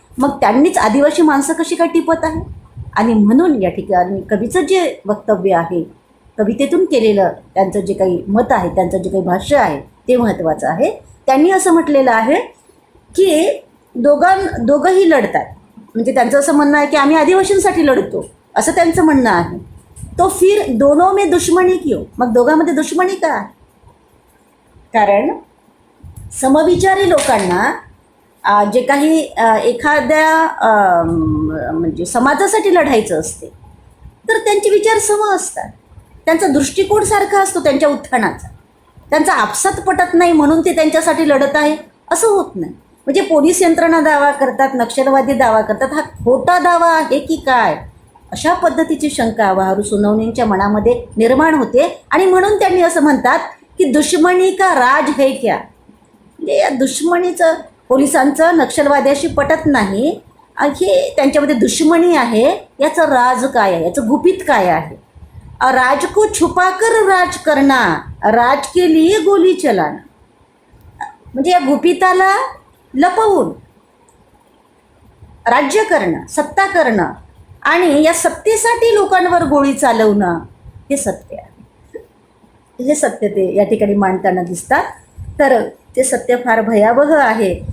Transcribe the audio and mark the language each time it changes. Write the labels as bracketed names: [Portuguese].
[Marathi] मग त्यांनीच आदिवासी माणसं कशी काय टिपत आहे? आणि म्हणून या ठिकाणी कवीचं जे वक्तव्य आहे, कवितेतून केलेलं त्यांचं जे काही मत आहे, त्यांचं जे काही भाष्य आहे ते महत्त्वाचं आहे. त्यांनी असं म्हटलेलं आहे की दोघंही लढतात. म्हणजे त्यांचं असं म्हणणं आहे की आम्ही आदिवासींसाठी लढतो असं त्यांचं म्हणणं आहे. [Hindi] तो फिर दोनों में दुश्मनी क्यों? [Marathi] मग दोघांमध्ये दुश्मनी का? कारण समविचारी लोकांना जे काही एखाद्या म्हणजे समाजासाठी लढायचं असते तर त्यांचे विचार सम असतात, त्यांचा दृष्टिकोन सारखा असतो त्यांच्या उत्थानाचा. त्यांचा आपसात पटत नाही म्हणून ते त्यांच्यासाठी लढत आहे असं होत नाही. म्हणजे पोलीस यंत्रणा दावा करतात, नक्षलवादी दावा करतात, हा खोटा दावा आहे की काय, अशा पद्धतीची शंका वाहरू सोनवणेंच्या मनामध्ये निर्माण होते. आणि म्हणून त्यांनी असं म्हणतात की [Hindi] दुश्मनी का राज है क्या? [Marathi] म्हणजे या दुश्मनीचं, पोलिसांचं नक्षलवाद्याशी पटत नाही, हे त्यांच्यामध्ये दुश्मनी आहे, याचं राज काय आहे, याचं गुपित काय आहे? [Hindi] राज को छुपाकर राज करना, राज के लिए गोली चलाना. [Marathi] म्हणजे या गुपिताला लपवून राज्य करणं, सत्ता करणं आणि या सत्तेसाठी लोकांवर गोळी चालवणं हे सत्य आहे. हे सत्य ते या ठिकाणी मांडताना दिसतात. तर ते सत्य फार भयावह आहे.